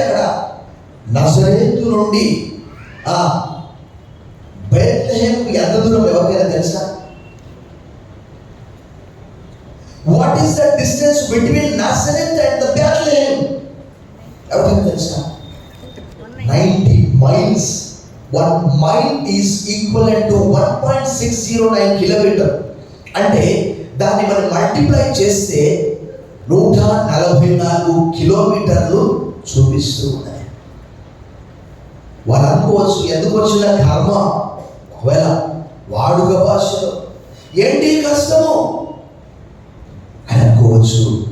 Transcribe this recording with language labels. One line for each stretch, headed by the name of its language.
Telugu: అక్కడ నజరేతు నుండి బెత్లెహేముకు ఎంత దూరం ఎవరికైనా తెలుసా?
English: What is the distance between Nazareth and the Bethlehem?
Telugu: ఎవరికైనా తెలుసా? 90 miles.
English: 1 mile is equivalent to 1.609 kilometer.
Telugu: అంటే దాన్ని మనం మల్టిప్లై చేస్తే 144 కిలోమీటర్లు చూపిస్తూ ఉన్నాయి. వాళ్ళు అనుకోవచ్చు, ఎందుకు వచ్చిన కర్మ? ఒకవేళ వాడుక భాషలో ఏంటి కష్టము అని అనుకోవచ్చు.